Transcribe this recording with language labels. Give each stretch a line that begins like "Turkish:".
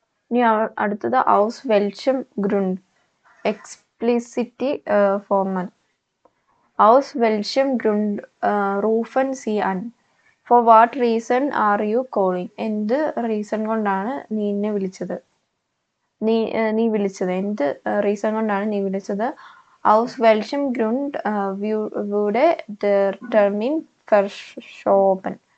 Malayalam: ഇനി അടുത്തത്
German: aus welchem Grund
Malayalam: explicit formal.
German: Aus welchem Grund rufen Sie an?
English: For what reason are you calling?
Malayalam: എന്ത് reason കൊണ്ടാണ് നീ എന്നെ വിളിച്ചത്? നീ വിളിച്ചത് എന്ത് റീസൺ കൊണ്ടാണ് നീ വിളിച്ചത്?
German: Aus welchem Grund wurde der Termin verschoben?